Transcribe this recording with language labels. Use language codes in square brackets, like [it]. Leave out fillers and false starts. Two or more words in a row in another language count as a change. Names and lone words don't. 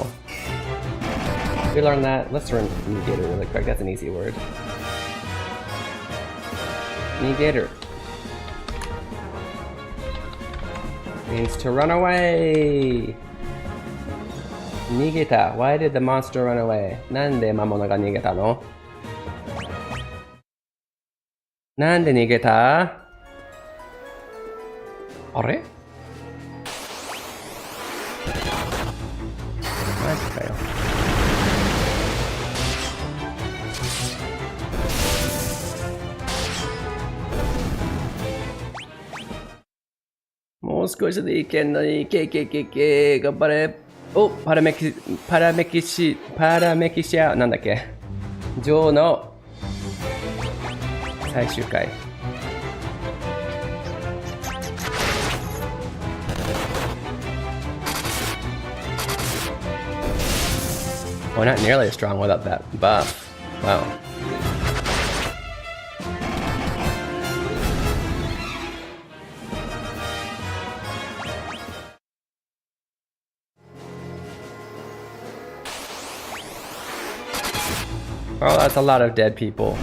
[en] We learned that. Let's learn Nigeru really quick. That's an easy word. Nigeru means to run away. Nigeta. Why did the monster run away? [ja] なんで魔物が逃げたの? なんで逃げた? Are? マジかよ。もう少しでいけんのに、頑張れ。お、パラメキシア、なんだっけ。女王の最終回。 [en] Well, not nearly as strong without that buff. Wow. Oh, that's a lot of dead people.